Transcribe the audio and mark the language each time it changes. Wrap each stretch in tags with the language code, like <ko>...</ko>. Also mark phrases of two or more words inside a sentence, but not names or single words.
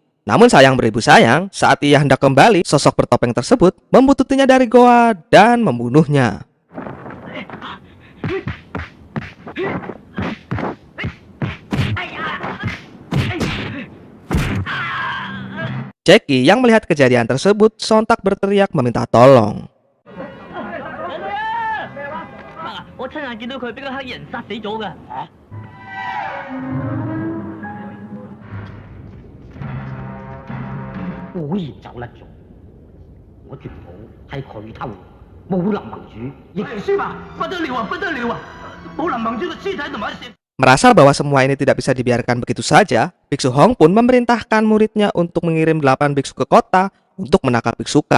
<id>Namun sayang beribu sayang, saat ia hendak kembali, sosok bertopeng tersebut membututinya dari goa dan membunuhnya. Jackie yang melihat kejadian tersebut sontak berteriak meminta tolong.</id> <yue>我親眼見到佢俾個黑衣人殺死咗㗎。果然走甩咗，我條寶係佢偷，武林盟主亦輸吧，不得了啊，不得了啊！武林盟主嘅屍體同埋一</yue> <id>Merasa bahwa semua ini tidak bisa dibiarkan begitu saja, Biksu Hong pun memerintahkan muridnya untuk mengirim 8 biksu ke kota untuk menangkap Biksu Kang.</id>